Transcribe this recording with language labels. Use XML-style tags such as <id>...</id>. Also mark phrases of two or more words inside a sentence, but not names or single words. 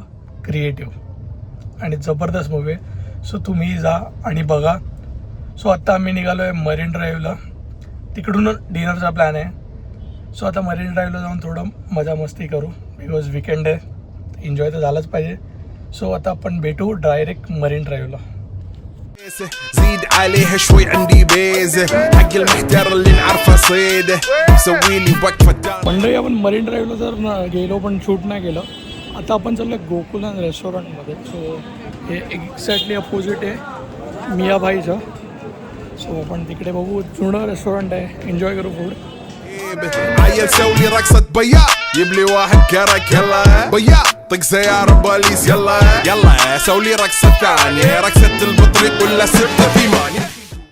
<mr>क्रिएटिव्ह आणि जबरदस्त मूवी आहे. सो तुम्ही जा आणि बघा. सो आत्ता आम्ही निघालो आहे मरीन ड्राईव्हला. तिकडून डिनरचा प्लॅन आहे. सो आता मरीन ड्राईव्हला जाऊन थोडं मजा मस्ती करू,</mr> <en>because weekend</en> <mr>आहे, एन्जॉय तर झालंच पाहिजे. सो आता आपण भेटू डायरेक्ट मरीन ड्राईव्हला.</mr> <ar>زيد عليها شوي عندي بيزة حق المحتار اللي نعرفه صيده سوي لي وقفة.</ar> <mr>मंडळी आपण मरीन ड्राईव्हला जर गेलो पण शूट नाही केलं. आता आपण चाललो गोकुलन रेस्टॉरंटमध्ये. सो हे</mr> <en>exactly opposite</en> <mr>आहे मियाभाईचं. सो आपण तिकडे बघू. जुनं रेस्टॉरंट आहे, एन्जॉय करू फूड.</mr> <ar>عيل سوي رقصة بيا يبلي واحد كرك يلا بيا طق سيارة بوليس يلا سوي رقصة ثانية رقصة البطريق ولا سبت في ماني.</ar>